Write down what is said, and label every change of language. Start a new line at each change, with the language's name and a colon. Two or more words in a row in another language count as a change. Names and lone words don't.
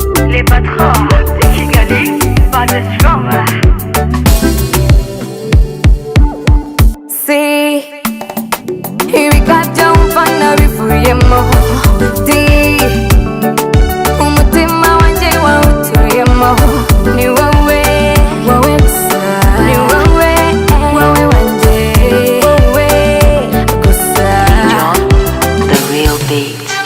French: Les patrons de Kigali, pas de chômage. Si,
Kinyarwanda: ibi kabyo wumva nabivuyemo. Di, umutima wanjye wawutuyemo. Ni wowe, wowe gusa. Ni wowe, wowe wanjye. Wowe gusa.
English: John, the real beat.